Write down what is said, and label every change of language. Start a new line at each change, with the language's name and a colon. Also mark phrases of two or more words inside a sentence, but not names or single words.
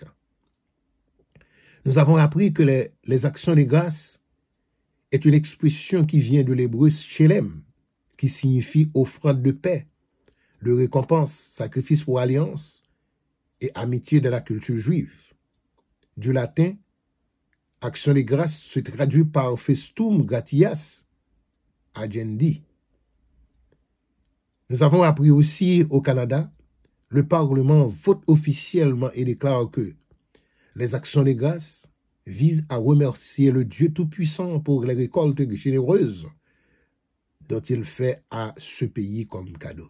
French: Nous avons appris que les actions de grâce est une expression qui vient de l'hébreu shelem, qui signifie offrande de paix, de récompense, sacrifice pour alliance et amitié de la culture juive. Du latin, action de grâce se traduit par
Latin: festum gratias agendi.
French: Nous avons appris aussi au Canada, le Parlement vote officiellement et déclare que les actions de grâce visent à remercier le Dieu Tout-Puissant pour les récoltes généreuses dont il fait à ce pays comme cadeau.